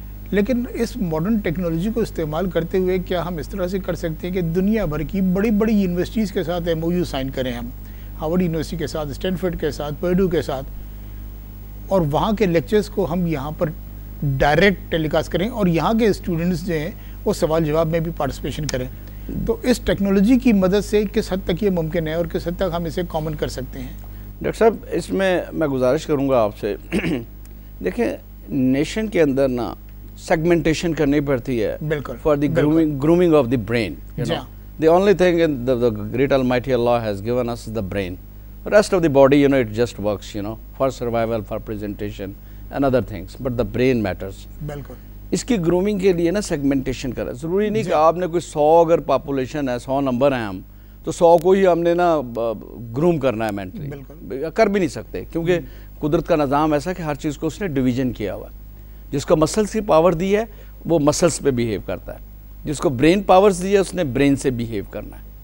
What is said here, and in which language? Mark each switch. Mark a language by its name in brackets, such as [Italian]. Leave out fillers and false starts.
[Urdu] لیکن اس modern technology کو استعمال کرتے ہوئے کیا ہم اس طرح سے کر سکتے ہیں کہ دنیا بھر کی بڑی بڑی یونیورسٹیز کے ساتھ ایم او یو سائن کریں، ہم ہارورڈ یونیورسٹی کے ساتھ، اسٹینفورڈ کے ساتھ، پرڈو کے ساتھ، اور وہاں کے لیکچرز کو ہم یہاں پر ڈائریکٹ ٹیلی کاسٹ کریں اور یہاں کے اسٹوڈنٹس جو ہیں وہ سوال جواب میں بھی پارٹیسپیشن کریں. تو اس ٹیکنالوجی کی مدد سے کس حد تک یہ ممکن ہے اور کس حد تک ہم اسے کامن کر سکتے ہیں؟ ڈاکٹر صاحب اس میں گزارش کروں گا آپ سے، دیکھیں نیشن کے اندر نا سیگمنٹیشن کرنی پڑتی ہے [English] For the grooming of the brain. The only thing the great almighty Allah has given us is the brain. The rest of the body, it just works, for survival, for presentation and other things. But the brain matters. بالکل. [Urdu] اس کی grooming کے لیے نا segmentation کرا. ضروری نہیں کہ آپ نے کوئی 100 اگر پاپولیشن ہے، 100 نمبر ہیں ہم، تو 100 کو ہی ہم نے نا گروم کرنا ہے مینٹلی. کر بھی نہیں سکتے کیونکہ قدرت کا نظام ایسا کہ ہر چیز کو اس نے ڈویژن کیا ہوا ہے. جس کو مسلس کی پاور دی ہے وہ مسلس پہ بیہیو کرتا ہے، جس کو برین پاورز دی ہے اس نے برین سے بیہیو کرنا ہے.